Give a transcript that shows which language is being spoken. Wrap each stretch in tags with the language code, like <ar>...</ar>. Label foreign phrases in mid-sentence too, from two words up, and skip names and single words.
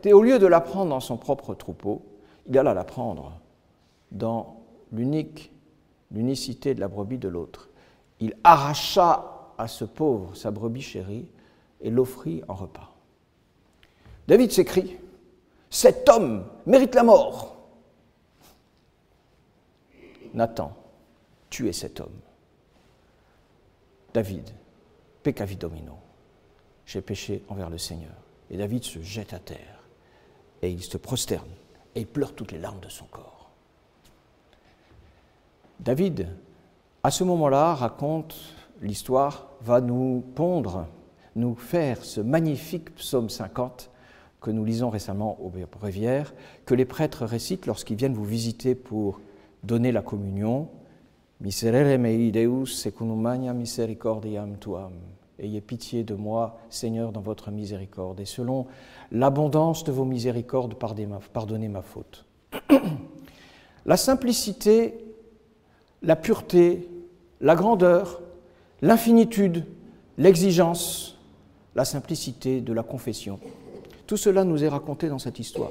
<fr>Et au lieu de la prendre dans son propre troupeau, il alla la prendre dans l'unicité de la brebis de l'autre. Il arracha à ce pauvre sa brebis chérie et l'offrit en repas. David s'écrie « Cet homme mérite la mort !» Nathan tuait cet homme.</fr> <la>David, peccavi domino.</la> <fr>J'ai péché envers le Seigneur. Et David se jette à terre et il se prosterne et il pleure toutes les larmes de son corps. David, à ce moment-là, raconte l'histoire, va nous pondre, nous faire ce magnifique psaume 50 que nous lisons récemment au bréviaire, que les prêtres récitent lorsqu'ils viennent vous visiter pour donner la communion.</fr> <la>Miserere mei Deus secundum magna misericordiam tuam.</la> <fr>Ayez pitié de moi, Seigneur, dans votre miséricorde, et selon l'abondance de vos miséricordes, pardonnez ma faute. La simplicité, la pureté, la grandeur, l'infinitude, l'exigence, la simplicité de la confession, tout cela nous est raconté dans cette histoire.</fr>